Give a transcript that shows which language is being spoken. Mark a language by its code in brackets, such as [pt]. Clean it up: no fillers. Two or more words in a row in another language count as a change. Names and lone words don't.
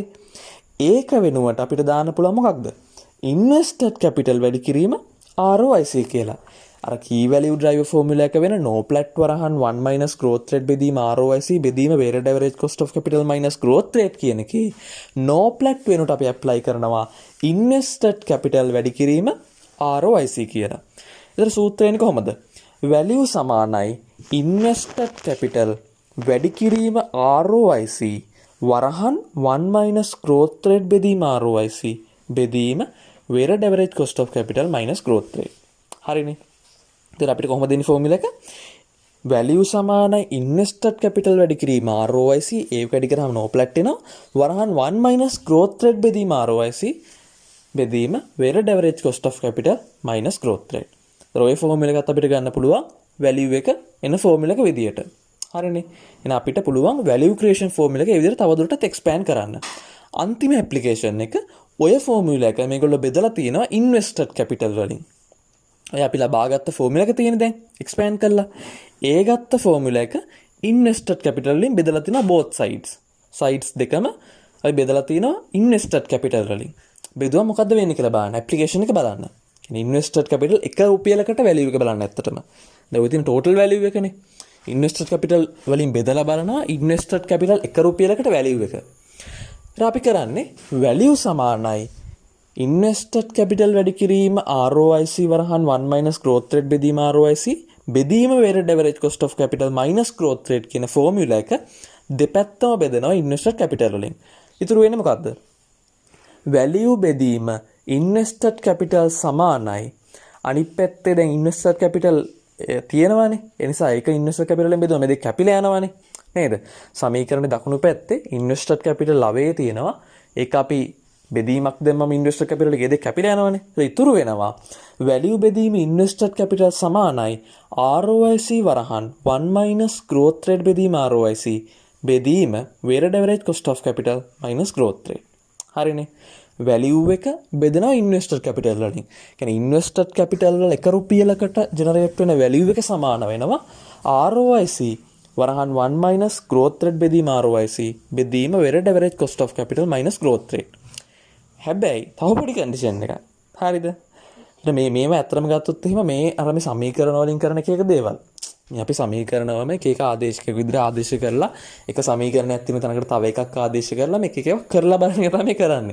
[si] ඒක වෙනුවට අපිට දාන්න පුළුවන් මොකක්ද? [en] invested capital [si] වැඩි කිරීම ROIC කියලා. අර [en] key value driver formula [si] එක වෙන NOPLAT වරහන් 1 [en] minus growth rate [si] බෙදීම ROIC බෙදීම [en] weighted average cost of capital minus growth rate [si] කියන එකේ NOPLAT වෙනුවට අපි apply කරනවා [en] invested capital [si] වැඩි කිරීම ROIC කියලා. ඒතර සූත්‍රය එන්නේ කොහොමද? value සමානයි [en] invested capital [si] වැඩි කිරීම ROIC වරහන් 1 [en] minus growth rate [si] බෙදීම ROIC බෙදීම [en] weighted average cost of capital minus growth rate. [si] හරිනේ. ඉතින් අපිට කොහොමද දෙන්නේ ෆෝමියුලා එක? value සමානයි [en] invested capital [si] වැඩි කිරීම ROIC ඒක වැඩි කරාම NOPLAT එනවා. වරහන් 1 [en] minus growth rate [si] බෙදීම ROIC බෙදීම [en] weighted average cost of capital minus growth rate. [si] ඒතර ඔය ෆෝමියුලා එකත් අපිට ගන්න පුළුවන් value එක එන ෆෝමියුලා එක විදියට. හරිනේ. එහෙනම් අපිට පුළුවන් [en] value creation formula [si] එක ඒ විදිහට තවදුරටත් expand කරන්න. අන්තිම application එක ඔය formula එක මේගොල්ලෝ බෙදලා තියෙනවා [en] invested capital [si] වලින්. ඔය අපි ලබාගත්ත formula එක තියෙන දැන් expand කරලා ඒ ගත්ත formula එක [en] invested capital [si] වලින් බෙදලා තිනවා [en] both sides. [si] sides දෙකම අපි බෙදලා තිනවා [en] invested capital [si] වලින්. බෙදුවා මොකද්ද වෙන්නේ කියලා බලන්න. application එක බලන්න. කියන්නේ [en] invested capital [si] 1 රුපියලකට value එක බලන්න ඇත්තටම. දැන් ඔය තියෙන [en] total value [si] එකනේ. [en] invested capital [si] වලින් බෙදලා බලනවා [en] invested capital [si] 1 රුපියලකට value එක. ඊට අපි කරන්නේ value සමානයි [en] invested capital [si] වැඩි කිරීම ROIC වරහන් 1 [en] minus growth rate [si] බෙදීම ROIC බෙදීම [en] weighted average cost of capital minus growth rate [si] කියන formula එක දෙපැත්තම බෙදනවා [en] invested capital [si] වලින්. ඉතුරු වෙන්නේ මොකද්ද? value බෙදීම [en] invested capital [si] සමානයි අනිත් පැත්තේ දැන් [en] invested capital [si] තියෙනවානේ. ඒ නිසා ඒක [en] invested capital [si] එකෙන් බෙදුවා මේ දෙක කැපිලා යනවානේ. නේද? සමීකරණේ දකුණු පැත්තේ [en] invested capital [si] ලවයේ තියෙනවා. ඒක අපි බෙදීමක් දැම්මම [en] invested capital [si] එකේ දෙක කැපිලා යනවානේ. ඒක ඉතුරු වෙනවා value බෙදීම [en] invested capital [si] සමානයි ROIC වරහන් 1 [en] minus growth rate [si] බෙදීම ROIC බෙදීම [en] weighted average cost of capital minus growth rate. [si] හරිනේ. value එක බෙදනවා [en] invested capital [si] වලින්. කියන්නේ [en] invested capital [si] වල 1 රුපියලකට generate වෙන value එක සමාන වෙනවා ROIC වරහන් 1 [en] minus growth rate [si] බෙදීම ROIC බෙදීම [en] weighted average cost of capital minus growth rate. [si] හැබැයි තව පොඩි condition එකක්. හරිද? මේව ඇත්තටම ගත්තොත් එහෙම මේ අර මේ සමීකරණ වලින් කරන එක දේවල්. මේ අපි සමීකරණවම එක එක ආදේශක විදිහට ආදේශ කරලා එක සමීකරණයක් තියෙන තැනකට තව එකක් ආදේශ කරලා මේක එකක් කරලා බලන එක තමයි කරන්නේ.